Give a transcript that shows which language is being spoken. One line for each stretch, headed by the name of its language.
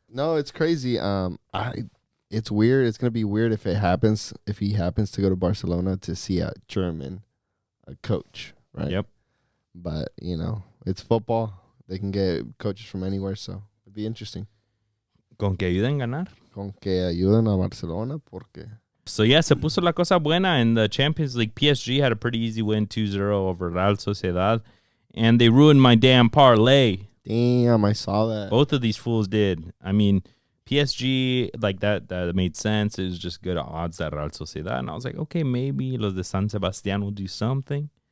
English: No, it's crazy. It's weird. It's gonna be weird if he happens to go to Barcelona to see a German coach, right? Yep. But it's football. They can get coaches from anywhere, so it'd be interesting.
Spanish: Con que ayuden a ganar. Con que ayuden a Barcelona, porque
English: So, yeah,
Spanish: se puso la cosa buena.
English: In the Champions League, PSG had a pretty easy win, 2-0 over Real Sociedad. And they ruined my damn parlay. Damn, I saw that. Both of these fools did. I mean, PSG, like that made sense. It was just good odds that Real Sociedad. And I was like, okay, maybe
Spanish: los de San Sebastián
English: will do something.